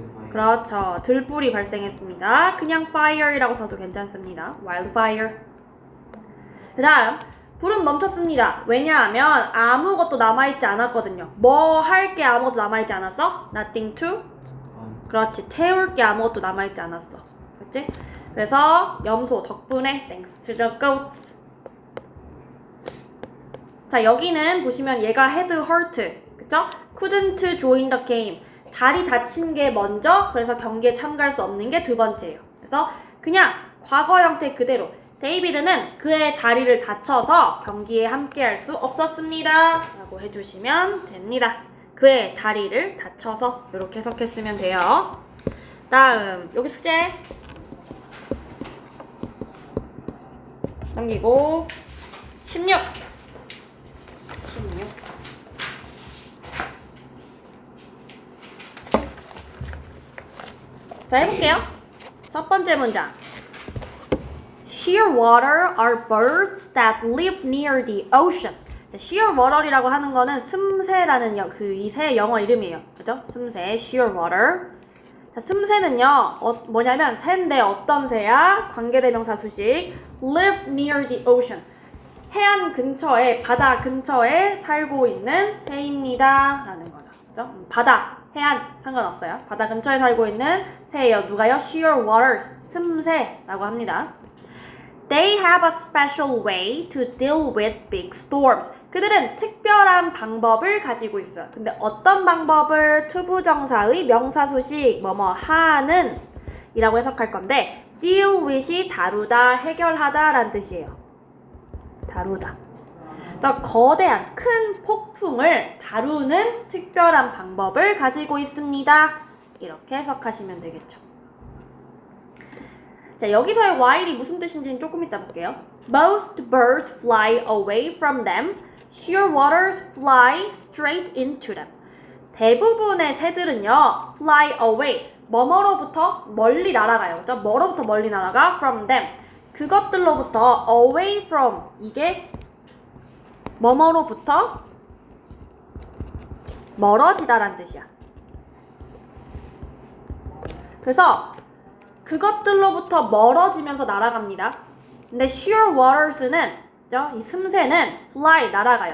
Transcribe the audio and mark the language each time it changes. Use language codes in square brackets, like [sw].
[ko] 그렇죠. 들불이 발생했습니다. 그냥 fire이라고 써도 괜찮습니다. [en] wildfire. [ko] 그 다음 불은 멈췄습니다. 왜냐하면 아무것도 남아있지 않았거든요. 뭐 할 게 아무것도 남아있지 않았어? [en] Nothing to? 그렇지. [ko] 태울 게 아무것도 남아있지 않았어. 그렇지? 그래서 염소 덕분에 [en] thanks to the goats. [ko] 자, 여기는 보시면 얘가 [en] had hurt. 그쵸? couldn't join the game. [ko] 다리 다친 게 먼저, 그래서 경기에 참가할 수 없는 게 두 번째예요. 그래서 그냥 과거 형태 그대로 데이비드는 그의 다리를 다쳐서 경기에 함께할 수 없었습니다. 라고 해주시면 됩니다. 그의 다리를 다쳐서 이렇게 해석했으면 돼요. 다음 여기 숙제 넘기고 16 자, 해볼게요. 첫 번째 문장. [en] Shearwater are birds that live near the ocean. [ko] 자, shearwater이라고 하는 거는 슴새라는 이 새 영어 이름이에요. 그죠? 슴새, shearwater. 자, 슴새는요, 뭐냐면 새인데 어떤 새야? 관계대명사 수식. [en] live near the ocean. [ko] 해안 근처에, 바다 근처에 살고 있는 새입니다. 라는 거죠. 그죠? 바다, 해안 상관없어요. 바다 근처에 살고 있는 새예요. 누가요? shearwaters, 슴새라고 합니다. [en] They have a special way to deal with big storms. [ko] 그들은 특별한 방법을 가지고 있어요. 근데 어떤 방법을 투부정사의 명사수식 뭐뭐 하는 이라고 해석할 건데 deal with이 다루다, 해결하다 라는 뜻이에요. 다루다. 그래서 거대한 큰 폭풍을 다루는 특별한 방법을 가지고 있습니다. 이렇게 해석하시면 되겠죠. 자, 여기서의 while이 무슨 뜻인지는 조금 이따 볼게요. [en] Most birds fly away from them. Shearwaters fly straight into them. [ko] 대부분의 새들은요, [en] fly away. [ko] 뭐뭐로부터 멀리 날아가요. 그죠? 뭐로부터 멀리 날아가? [en] From them. [ko] 그것들로부터 [en] away from. [ko] 이게 뭐뭐로부터 멀어지다란 뜻이야. 그래서 그것들로부터 멀어지면서 날아갑니다. 근데 shearwaters는 이 슴새는 fly 날아가요.